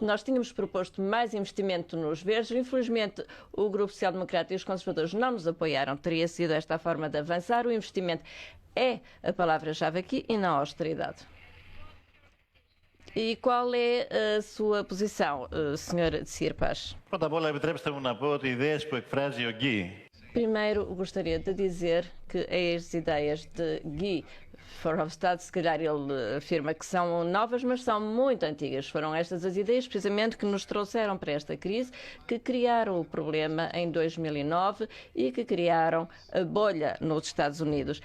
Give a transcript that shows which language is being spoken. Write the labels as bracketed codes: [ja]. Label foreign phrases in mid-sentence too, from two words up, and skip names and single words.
[pt] Nós tínhamos proposto mais investimento nos verdes. Infelizmente, o Grupo Social Democrata e os conservadores não nos apoiaram. Teria sido esta a forma de avançar. O investimento é a palavra-chave aqui e não a austeridade. E qual é a sua posição, Sr. Tsirpas? [el] Πρώτα απ' όλα, επιτρέψτε μου να πω ότι οι ιδέες που εκφράζει ο Γκί. [pt] Primeiro, gostaria de dizer que as ideias de Guy Verhofstadt, se calhar ele afirma que são novas, mas são muito antigas. Foram estas as ideias, precisamente, que nos trouxeram para esta crise, que criaram o problema em 2009 e que criaram a bolha nos Estados Unidos.